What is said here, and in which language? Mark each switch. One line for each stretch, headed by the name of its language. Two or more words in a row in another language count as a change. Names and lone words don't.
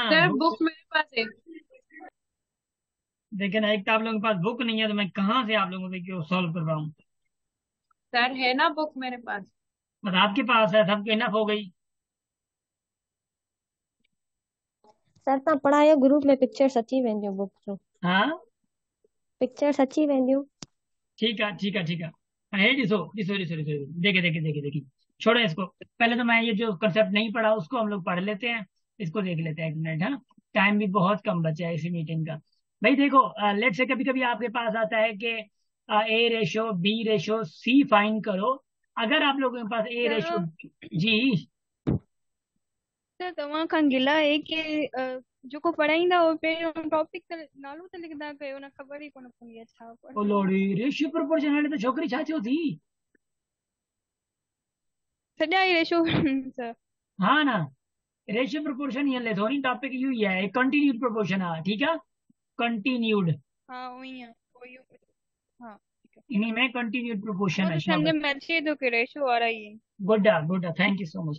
Hindi: सर बुक मेरे पास है। लेकिन एक तो आप लोगों के पास बुक नहीं है, तो मैं कहाँ से आप लोगों से क्यों सॉल्व करवाऊँ? सर है ना बुक मेरे पास। बस आपके पास है, सबके इनफ हो गई।
Sindhi: सर तव्हां पढ़ायो, ग्रुप में पिक्चर्स अची वेंदियूं बुक जूं।
Hindi: हाँ
Sindhi: पिक्चर्स अची वेंदियूं।
Hindi: ठीक है। हाँ,
Sindhi: ये ॾिसो,
Hindi: देखिए। छोड़ो इसको, पहले तो मैं ये जो कंसेप्ट नहीं पढ़ा उसको हम लोग पढ़ लेते हैं। इसको देख लेते हैं एक मिनट। हाँ, टाइम भी बहुत कम बचा है इसी मीटिंग का। भाई देखो, लेट से कभी कभी आपके पास आता है कि
English: A ratio B ratio C find
Hindi: करो। अगर आप लोगों के पास
English: A ratio
Hindi: जी,
Sindhi: सर तव्हां खां गिला आहे कि जेको पढ़ाईंदा हो पहिरियों टॉपिक त नालो त लिखंदा कयो, न ख़बर ई कोन पवंदी आहे छा ओ
Hindi: पढ़ो।
Sindhi: लोड़ी,
English: ratio proportion
Sindhi: हाणे त छोकिरी छा थियो थी? सॼा ई रेशो सर।
Hindi: हाँ ना,
English: ratio proportion
Hindi: ये ले थोड़ी, टॉपिक यू ही है,
English: continued proportion
Hindi: है, ठीक है, कंटिन्यूड। हाँ वही है, वही हो। हाँ ठीक है। इन्हीं में
English: continued proportion
Hindi: वो है, तो शाबाश। समझ में
Sindhi: अचे तो
Hindi: कि रेशो वाला ही है।
English: Good, thank you so much.